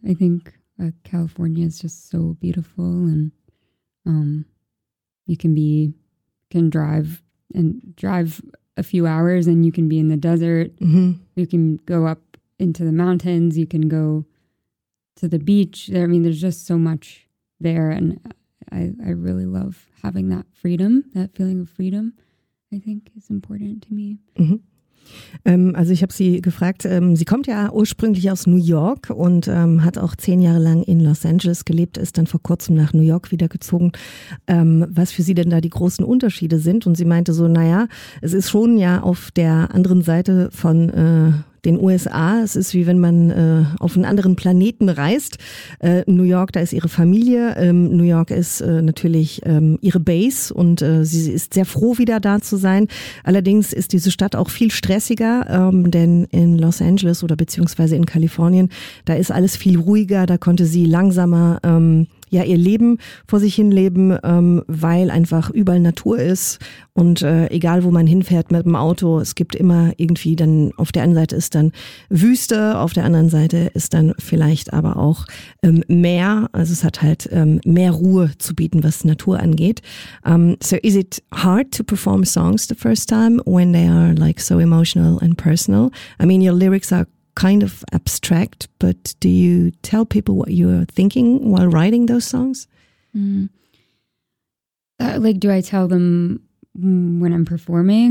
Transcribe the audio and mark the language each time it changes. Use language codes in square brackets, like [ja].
[en] I think California is just so beautiful, and you can drive and drive a few hours and you can be in the desert. Mm-hmm. You can go up into the mountains. You can go to the beach. I mean, there's just so much there, and I really love having that freedom, that feeling of freedom, I think is important to me. Mhm. [de] Also ich habe sie gefragt, sie kommt ja ursprünglich aus New York und hat auch 10 Jahre lang in Los Angeles gelebt, ist dann vor kurzem nach New York wieder gezogen. Was für sie denn da die großen Unterschiede sind? Und sie meinte so, naja, es ist schon ja auf der anderen Seite von den USA. Es ist wie wenn man auf einen anderen Planeten reist. New York, da ist ihre Familie. New York ist natürlich ihre Base und sie ist sehr froh, wieder da zu sein. Allerdings ist diese Stadt auch viel stressiger, denn in Los Angeles oder beziehungsweise in Kalifornien, da ist alles viel ruhiger, da konnte sie langsamer ja ihr Leben vor sich hin leben, weil einfach überall Natur ist und egal wo man hinfährt mit dem Auto, es gibt immer irgendwie, dann auf der einen Seite ist dann Wüste, auf der anderen Seite ist dann vielleicht aber auch Meer, also es hat halt mehr Ruhe zu bieten, was Natur angeht. [en] So is it hard to perform songs the first time when they are like so emotional and personal? I mean, your lyrics are kind of abstract, but do you tell people what you're thinking while writing those songs? Like, do I tell them when I'm performing?